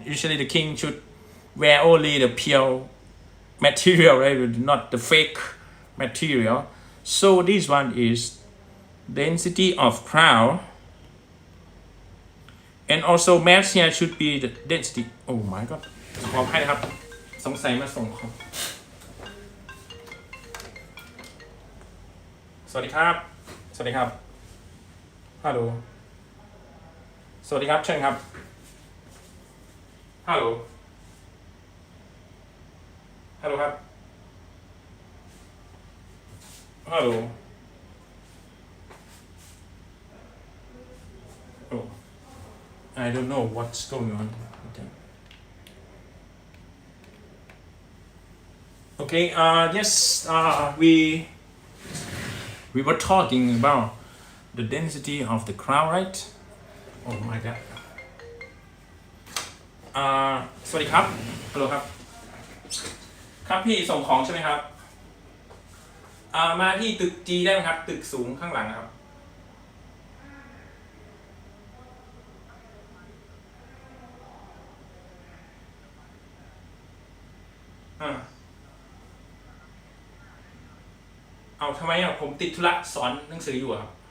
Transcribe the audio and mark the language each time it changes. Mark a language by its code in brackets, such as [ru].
[en] Usually the king should wear only the pure material, right? Not the fake material. So this one is density of crown, and also mass here should be the density. Oh my god [th] ขออภัยนะครับสงสัยมาส่งครับสวัสดีครับสวัสดีครับฮัลโหลสวัสดีครับเชิญครับฮัลโหลฮัลโหลครับฮัลโหล [en] oh I don't know what's going on. Okay, yes, we were talking about the density of the crowd, right? Oh my god. [th] สวัสดีครับฮัลโหลครับครับพี่ส่งของใช่ไหมครับมาที่ตึก G ได้ไหมครับตึกสูงข้างหลังครับเอาทำไมผมติดธุระสอนหนังสืออยู่ครับ